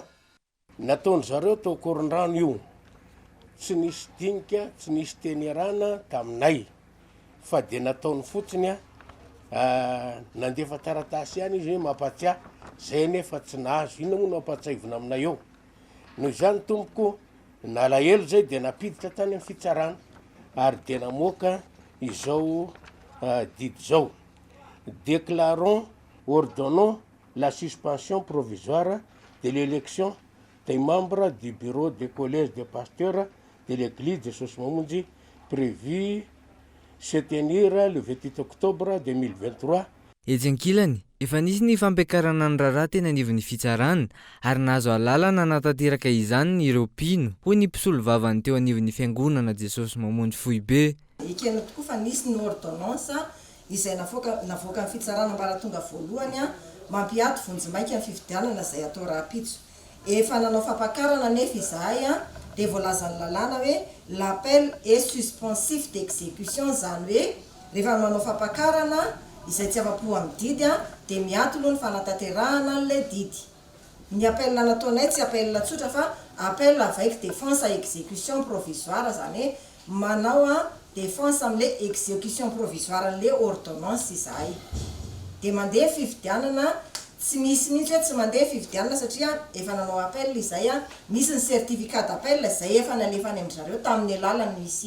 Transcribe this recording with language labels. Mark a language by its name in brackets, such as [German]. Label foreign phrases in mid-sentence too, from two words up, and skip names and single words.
[Malagasy] Nataony zareo tao Akorondrano io, tsy nisy dinika, tsy nisy tenerana taminay fa dia nataony fotsiny nandefa taratasy ihany izy hoe mampatsiahy zay nefa tsy nahazo. Inona moa no mampatsiaivina aminay eo? Noho izany tompoko nalahelo zay dia napiditra tany amin'ny fitsarana ary dia namoaka izao didy zao: [French] déclarons, ordonnons la suspension provisoire de l'élection des membres du bureau de collège des pasteurs de l'église de Jesosy mamonjy prévu se tenir le 28 octobre 2023. [Malagasy] Etsy ankilany, efa nisy ny fampiakarana ny raharaha teny anivon'ny fitsarana ary nahazo alalana anatanteraka izany ireo mpino. Hoy ny mpisolo vavany teo anivon'ny fiangonana Jesosy mamonjy Foibe. Ekena tokoa fa nisy ny ordonnance izay navoaka ny fitsarana ambaratonga voalohany mampiato vonjimaiky amin'ny fividianana izay atao Rapitso. Efa nanao fampakarana nefa izahay dia voalazan'ny lalàna hoe [French] l'appel est suspensif d'exécution, [Malagasy] zany hoe rehefa manao fampakarana izay tsy afa-po amin'ny didy dia miato aloha ny fanatanterahana an'ilay didy. Ny appel nataonay tsy appel tsotra fa [French] appel avec défense à exécution provisoire, [Malagasy] zany hoe manao défense amin'ilay [French] exécution provisoire [Malagasy] an'ilay ordonnance izahay. Dia mandeha fividianana, tsy misy mihitsy hoe tsy mandeha fividianana satria efa nanao appel izay misy ny [French] certificat d'appel [Malagasy] izay efa nalefany amin'izareo tamin'ny alalany misy.